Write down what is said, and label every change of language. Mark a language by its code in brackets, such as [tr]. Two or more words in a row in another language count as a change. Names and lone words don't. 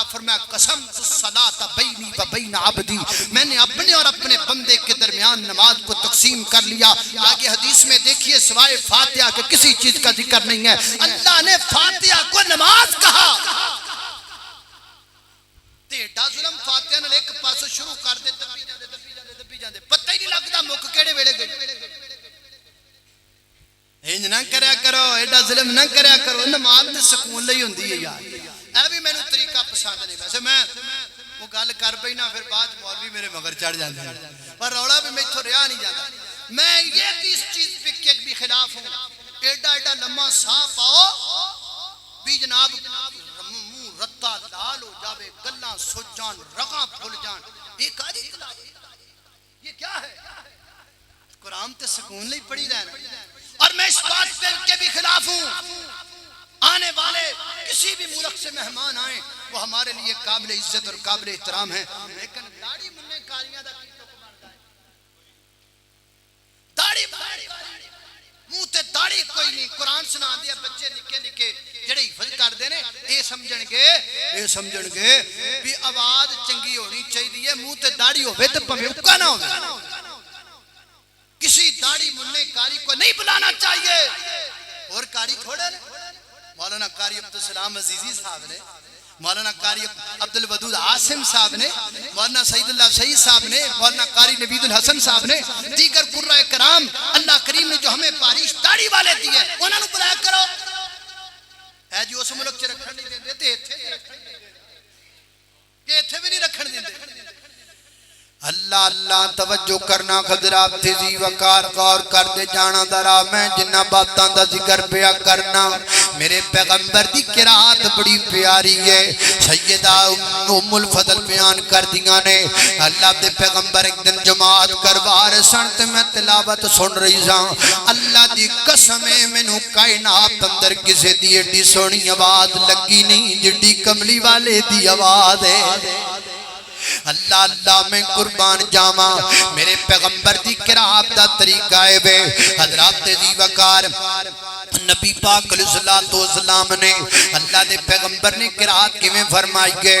[ur] فرمایا [ar] قسمت الصلاۃ بینی و بین عبدی, [ur] میں نے اپنے اور اپنے بندے کے درمیان نماز کو تقسیم کر لیا. آگے حدیث میں دیکھیے سوائے فاتحہ کے کسی چیز کا ذکر نہیں ہے. اللہ نے فاتحہ کو نماز کہا. [pa] ٹیڈا ظلم فاتحہ نال ایک پاسو شروع کر دے دبی جاندے پتہ ہی نہیں لگدا مک کیڑے ویلے گئی. انج نہ کریا کرو, ایڈا ظلم نہ کریا کرو. نماز تے سکون لئی ہوندی ہے یار. اے بھی مینوں طریقہ پسند نہیں. ویسے میں وہ گل کر پئی نا پھر بعد مولوی میرے مگر چڑھ جاندے ہیں, پر رولا بھی میتھوں رہا نہیں جاندا. [ur] میں یہ بھی اس چیز کے بھی خلاف ہوں. [pa] ایڈا ایڈا لمبا سا پاؤ بھی جناب منہ رتا لال ہو جاوے, گلاں سج جان, رگاں پھل جان. [ur] یہ کاری خلاف, یہ کیا ہے؟ [pa] قرآن تے سکون لئی پڑھی رہنا. [ur] اور میں اس بات کے بھی خلاف ہوں آنے والے کسی بھی ملک سے مہمان آئیں وہ ہمارے لیے قابل عزت اور قابل احترام ہیں, لیکن [pa] داڑھی مننے کالیاں دا کی حکم بندا ہے. داڑھی منہ تے داڑھی کوئی نہیں. قرآن سنا دیا بچے نکے نکے جڑے حفظ کر دے نے اے سمجھن گے بھی آواز چنگی ہونی چاہیے, منہ تے داڑھی ہوے تے پویں اکا نہ ہوے. [ur] کسی داڑھی مننے کاری کو نہیں بلانا چاہیے. اور کاری تھوڑے نے, مولانا قاری عبدالسلام عزیزی صاحب نے, مولانا قاری عبدالودود عاصم صاحب نے, مولانا سعید اللہ سعید صاحب نے, مولانا قاری نبید الحسن صاحب نے, دیگر قرآن کرام اللہ کریم نے جو ہمیں پارش داڑھی والے دیے انہوں نے بلایا کرو. [pa] اے جی اس ملک چ رکھن نہیں دیندے تے ایتھے بھی نہیں رکھن دیندے. اللہ اللہ توجہ کرنا حضرات تیزی وقار غور کر دے جانا درا. میں جنہ باتاں دا ذکر پیا کرنا میرے پیغمبر دی قرات بڑی پیاری ہے. سیدہ ام الفضل بیان کر دیاں نے اللہ دے پیغمبر ایک دن جماعت کروار سن تے میں تلاوت سن رہی ساں. اللہ دی قسم مینوں کائنات اندر کسے دی ایڈی سونی آواز لگی نہیں جڑی کملی والے دی آواز ہے. اللہ اللہ میں قربان جاواں میرے پیغمبر دی قرات دا طریقہ ہے وے. حضرات دی وقار نبی پاک علیہ السلام نے اللہ دے پیغمبر نے قرات کیویں فرمائی ہے.